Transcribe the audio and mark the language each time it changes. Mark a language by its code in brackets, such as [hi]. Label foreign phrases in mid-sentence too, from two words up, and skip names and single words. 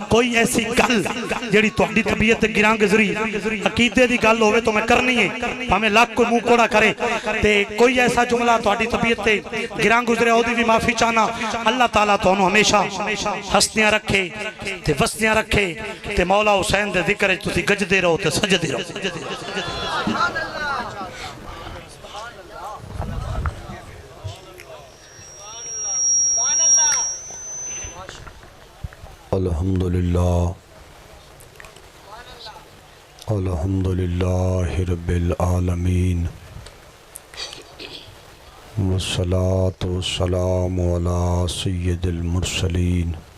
[pa] کوئی ایسی گل جیہڑی تہاڈی طبیعت گراں گزری عقیدے دی گل ہووے تو میں کرنی ہے، بھاویں لکھ کوئی منہ کوڑا کرے. تے کوئی ایسا جملہ تہاڈی طبیعت تے گراں گزرے اودی بھی معافی چاہنا. اللہ تعالیٰ تہانو ہمیشہ ہستیاں رکھے تے وستیاں رکھے تے مولا حسین دے ذکر چ تسیں گجدے رہو تے سجدے رہو. [ar] الحمد لله الحمد لله رب العالمين والصلاة والسلام على سيد المرسلين